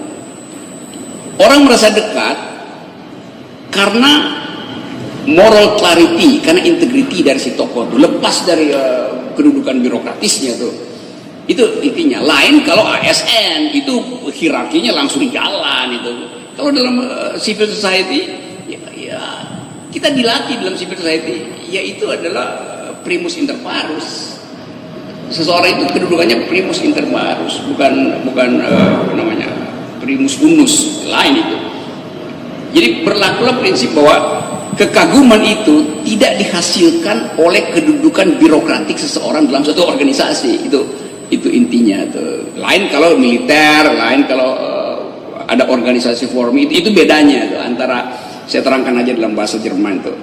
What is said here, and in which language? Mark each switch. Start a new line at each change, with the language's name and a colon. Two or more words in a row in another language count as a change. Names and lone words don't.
Indonesian: Orang merasa dekat karena
English: moral clarity,
Indonesian: karena integrity dari si tokoh itu, lepas dari kedudukan birokratisnya tuh. Itu intinya. Lain kalau ASN itu hierarkinya langsung jalan itu. Kalau dalam
English: civil society
Indonesian: ya kita dilatih dalam
English: civil society
Indonesian: yaitu adalah
Latin: primus inter parus.
Indonesian: Seseorang itu kedudukannya
Latin: primus inter parus,
Indonesian: bukan namanya
Latin: primus unus,
Indonesian: lain itu. Jadi berlakulah prinsip bahwa kekaguman itu tidak dihasilkan oleh kedudukan birokratik seseorang dalam suatu organisasi. Itu intinya tuh. Lain kalau militer, lain kalau ada organisasi forum, itu bedanya tuh antara, saya terangkan aja dalam bahasa Jerman tuh.